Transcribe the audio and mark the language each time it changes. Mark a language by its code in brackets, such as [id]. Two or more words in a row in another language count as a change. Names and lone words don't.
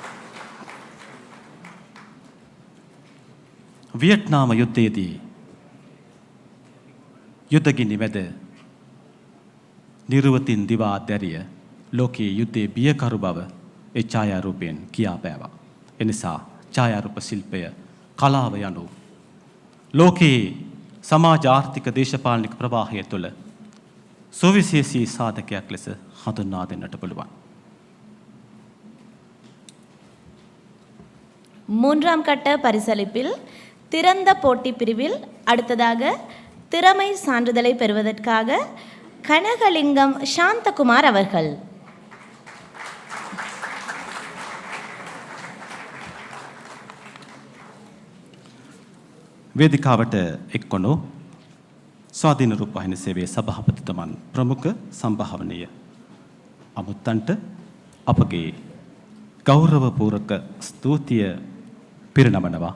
[si] වියට්නාම යුද්ධයේදී යුද්ධගිනි මැද නිර්වතින් දිවා දැරිය ලෝකයේ යුද්ධයේ බියකරු බව ඒ ඡායාරූපයෙන් කියා පෑවා. එනිසා ඡායාරූප ශිල්පය කලාව යනු ලෝකයේ සමාජ ආර්ථික දේශපාලනික ප්‍රවාහය තුළ සුවිශේෂී සාධකයක් ලෙස හඳුන්වා දෙන්නට පුළුවන්. [ta] மூன்றாம் கட்ட பரிசளிப்பில் திறந்த போட்டி பிரிவில் அடுத்ததாக திறமை சான்றிதழை பெறுவதற்காக கனகலிங்கம் சாந்தகுமார் அவர்கள். [si] වේදිකාවට එක්වනු ස්වාධීන රූපවාහිනී සේවයේ සභාපතිතුමන් ප්‍රමුඛ සම්භාවනීය අමුත්තන්ට අපගේ ගෞරවපූර්වක ස්තුතිය පිරිනමනවා.